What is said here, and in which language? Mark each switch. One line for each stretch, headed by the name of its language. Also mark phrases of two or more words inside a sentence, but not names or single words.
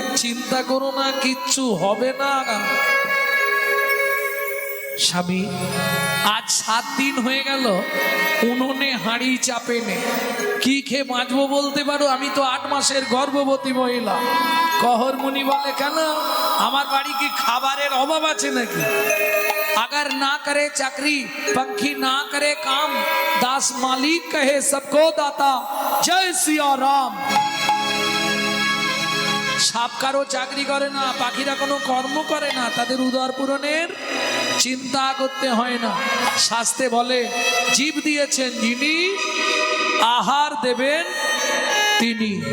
Bangla: চিন্তা করো না, কিচ্ছু হবে না স্বামী। আজ 7 দিন হয়ে গেল উনুনে হাঁড়ি চাপে নে, কি খেয়ে বাঁচবো বলতে পারো? আমি তো 8 মাসের গর্ভবতী মহিলা। কহর মুনি বলে, কেন আমার বাড়ি কি খাবারের অভাব আছে নাকি?
Hindi: আগা अगर ना करे चाकरी पंखी ना करे काम दास मालिक कहे सबको दाता जय सिया राम।
Bangla: সাপ কারো চাকরি করে না, পাখিরা কোনো কর্ম করে না, তাদের উদর পূরণের চিন্তা করতে হয় না। শাস্ত্রে বলে জীব দিয়েছেন যিনি আহার দেবেন তিনি।